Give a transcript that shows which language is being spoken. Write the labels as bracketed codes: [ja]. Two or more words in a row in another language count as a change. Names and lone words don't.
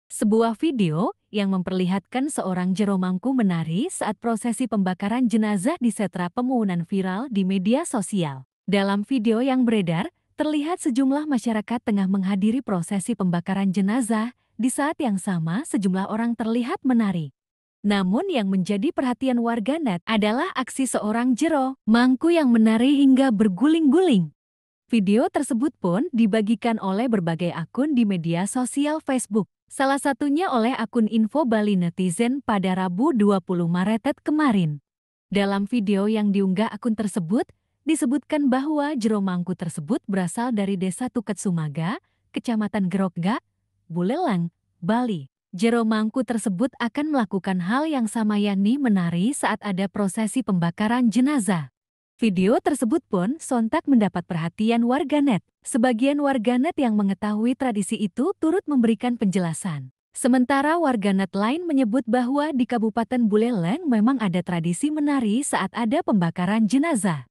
[id] Sebuah video yang memperlihatkan seorang jero mangku menari saat prosesi pembakaran jenazah di Setra Pemuunan viral di media sosial. Dalam video yang beredar, terlihat sejumlah masyarakat tengah menghadiri prosesi pembakaran jenazah, di saat yang sama sejumlah orang terlihat menari. Namun yang menjadi perhatian warganet adalah aksi seorang jero mangku yang menari hingga berguling-guling. Video tersebut pun dibagikan oleh berbagai akun di media sosial Facebook. Salah satunya oleh akun Info Bali Netizen pada Rabu 20 Maret kemarin. Dalam video yang diunggah akun tersebut, disebutkan bahwa jero mangku tersebut berasal dari Desa Tuket Sumaga, Kecamatan Grogga, Buleleng, Bali. Jero mangku tersebut akan melakukan hal yang sama, yakni menari saat ada prosesi pembakaran jenazah. Video tersebut pun sontak mendapat perhatian warganet. Sebagian warganet yang mengetahui tradisi itu turut memberikan penjelasan. Sementara warganet lain menyebut bahwa di Kabupaten Buleleng memang ada tradisi menari saat ada pembakaran jenazah.